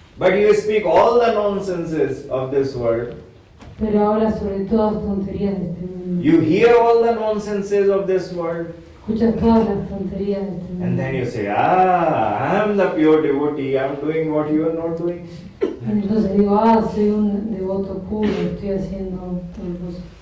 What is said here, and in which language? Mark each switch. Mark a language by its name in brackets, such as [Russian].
[English] But you speak all the nonsenses of this world. [Spanish] Pero habla sobre todas tonterías de este mundo. [English] You hear all the nonsenses of this world. [Spanish] Escuchas todas las tonterías de este mundo. [English] And then you say, I am the pure devotee, I am doing what you are not doing. [Spanish] Entonces digo, soy un devoto puro, estoy haciendo tal cosa.